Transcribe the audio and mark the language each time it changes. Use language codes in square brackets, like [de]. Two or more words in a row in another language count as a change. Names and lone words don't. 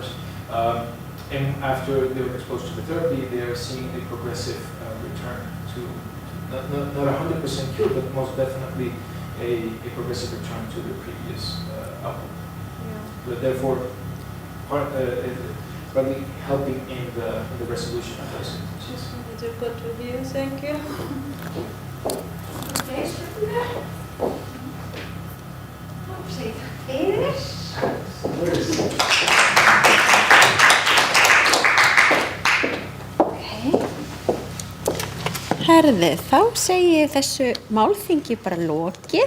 [en] And after they're exposed to the therapy, they are seeing a progressive return to, not 100% cure, but most definitely a progressive return to their previous outcome. Yeah. But therefore, probably helping in the resolution of this. Just wanted to go to you, thank you. [is] Herði, þá segi ég þessu málþingi bara lokið.